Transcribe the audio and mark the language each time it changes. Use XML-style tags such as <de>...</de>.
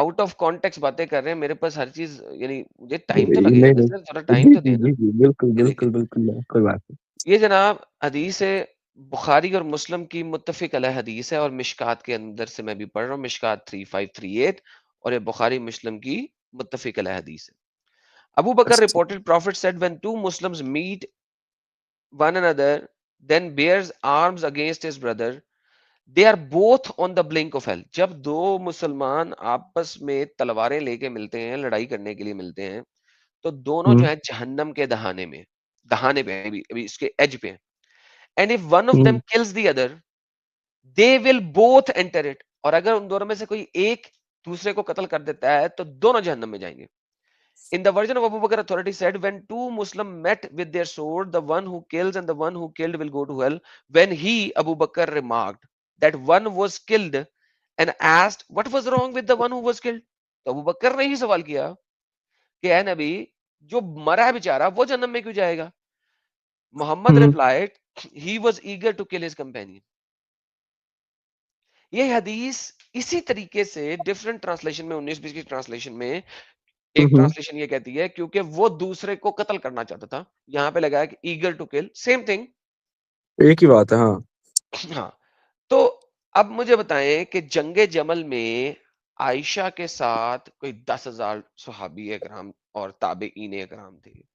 <hi>Out of context बातें कर रहे हैं, मेरे पास हर चीज़ यानी मुझे टाइम तो नहीं, लगेगा ना नहीं। सर, थोड़ा टाइम जी, तो जी, दें ना। जी, जी। बिल्कुल, ये देखें, बिल्कुल, बिल्कुल, कोई बात नहीं। ये जनाब हदीस है बुखारी और मुस्लिम की मुत्तफ़िक़ अलैह हदीस है और मिशकात के अंदर से मैं भी पढ़ रहा हूँ, मिशकात 3538 और ये बुखारी मुस्लिम की मुत्तफ़िक़ अलैह हदीस है। अबू बकर अच्छा।</hi> <en>Reported prophet said when two Muslims meet one another then bears arms against his brother they are both on the blink of hell।</en> <hi>जब दो मुसलमान आपस में तलवारें लेके मिलते हैं, लड़ाई करने के लिए मिलते हैं, तो दोनों जो हुँ, है जहन्नम के दहाने पे हैं, अभी इसके एज पे हैं।</hi> <en>And if one of them hmm, kills the other they will both enter it.</en> <hi>और अगर उन दोनों में से कोई एक दूसरे को कत्ल कर देता है तो दोनों जहन्नम में जाएंगे।</hi> <en>In the version of Abu Bakr authority said, when two Muslim met with their sword, the one who kills and the one who killed will go to hell. When he, Abu Bakr, remarked that one was killed and asked what was wrong with the one who was killed,</en> <hi>तो अबू बकर ने ही सवाल किया कि ए नबी जो मरा है बेचारा वो जन्नत में क्यों जाएगा? मोहम्मद हुँ,</hi> <en>replied he was eager to kill his companion।</en> <hi>ये हदीस इसी तरीके से डिफरेंट ट्रांसलेशन में 19-20 की ट्रांसलेशन में हुँ, एक हुँ। ट्रांसलेशन ये कहती है क्योंकि वो दूसरे को कत्ल करना चाहता था। यहाँ पे लगा है कि</hi> <en>Eager to kill same thing.</en> <hi>एक ही बात है, हाँ। हाँ, तो अब मुझे बताएं कि जंगे जमल में आयशा के साथ कोई 10,000 सहाबी एकराम और ताबेईन एकराम थे।</hi>